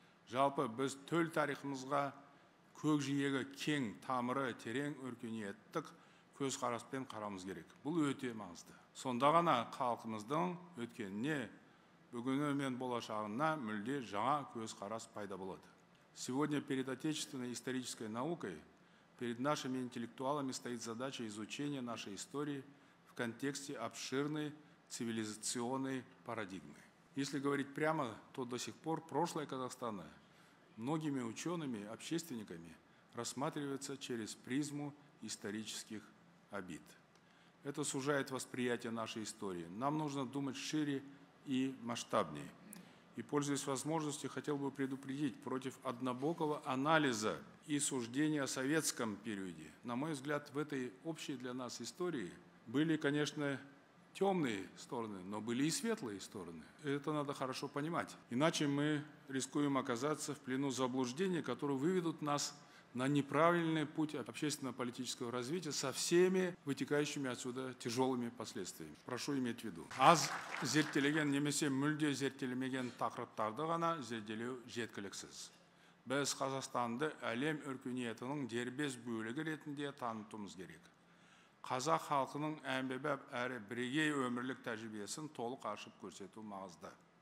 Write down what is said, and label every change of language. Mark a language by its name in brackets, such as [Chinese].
[Kazakh] Жалпы біз төл тарихымызға көкжиегі кең, тамыры терең өркениеттік көзқараспен қарамыз керек. Бұл өте маңызды. Сонда ғана халқымыздың өткеніне, бүгіні мен болашағына мүлде жаңа көзқарас пайда болады. [Russian] Сегодня перед отечественной исторической наукой, перед нашими интеллектуалами стоит задача изучения нашей истории в контексте обширной цивилизационной парадигмы. Если говорить прямо, то до сих пор прошлое Казахстана многими учеными, общественниками рассматривается через призму исторических обид. Это сужает восприятие нашей истории. Нам нужно думать шире и масштабнее. И, пользуясь возможностью, хотел бы предупредить против однобокого анализа и суждения о советском периоде. На мой взгляд, в этой общей для нас истории были, конечно, темные стороны, но были и светлые стороны. Это надо хорошо понимать. Иначе мы рискуем оказаться в плену заблуждений, которые выведут нас на неправильный путь общественно-политического развития со всеми вытекающими отсюда тяжелыми последствиями. Прошу иметь в виду. [Kazakh] Аз зерттелеген немесе мүлде зерттелмеген тақырыптарды ғана зерделеу жеткіліксіз. Біз Қазақстанды әлем өркениетінің дербес бөлігі ретінде танытуымыз керек. қазақ халқының әмбебап әрі бірегей өмірлік тәжірибесін толық ашып көрсету маңызды.